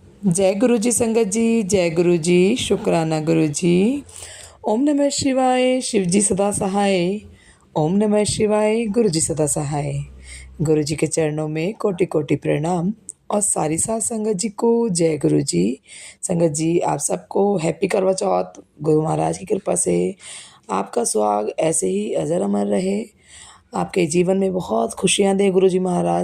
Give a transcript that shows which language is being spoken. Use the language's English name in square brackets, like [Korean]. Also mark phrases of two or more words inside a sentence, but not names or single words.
[Hindi] जय गुरु जी संगत जी, जय गुरु जी, शुक्राना गुरु जी। [Sanskrit] ओम नमः शिवाय, [Hindi] शिव जी सदा सहाय। [Sanskrit] ओम नमः शिवाय, [Hindi] गुरु जी सदा सहाय। गुरु जी के चरणों में कोटि कोटि प्रणाम और सारी साथ संगत जी को जय गुरु जी। संगत जी आप सबको हैप्पी करवा चौथ। गुरु महाराज की कृपा से आपका सुहाग ऐसे ही अजर अमर रहे, आपके जीवन में बहुत खुशियाँ दें गुरु जी महाराज।